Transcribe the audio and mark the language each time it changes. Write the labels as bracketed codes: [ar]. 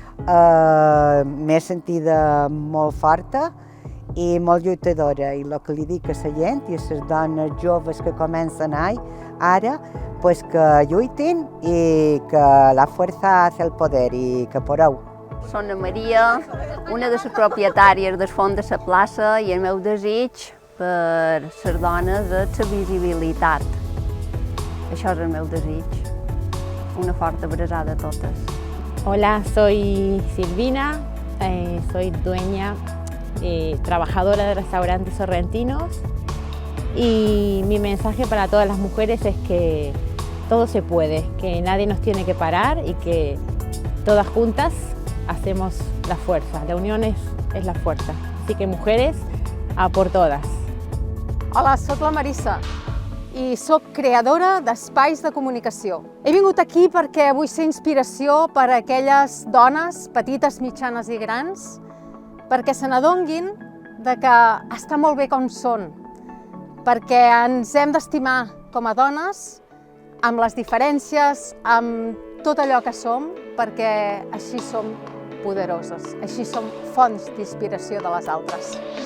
[ca] M'he sentida molt forta i molt lluitadora, i el que li dic a la gent i a les dones joves que comencen ara, pues que lluitin i que [es] la fuerza hace el poder [ca] i que podeu. Soc na Maria, una de les propietàries del Fons de la Plaça, i el meu desig per les dones és la visibilitat. Això és el meu desig. Una forta abraçada a totes. [es] Hola, soy Silvina, soy dueña, trabajadora de restaurantes sorrentinos, y mi mensaje para todas las mujeres es que todo se puede, que nadie nos tiene que parar y que todas juntas hacemos la fuerza. La unión es la fuerza. Así que mujeres, a por todas. [ca] Hola, soc la Marissa i soc creadora d'espais de comunicació. He vingut aquí perquè vull ser inspiració per a aquelles dones, petites, mitjanes i grans, perquè se n'adonguin que està molt bé com són, perquè ens hem d'estimar com a dones, amb les diferències, amb tot allò que som, perquè així som poderoses, així som fonts d'inspiració de les altres.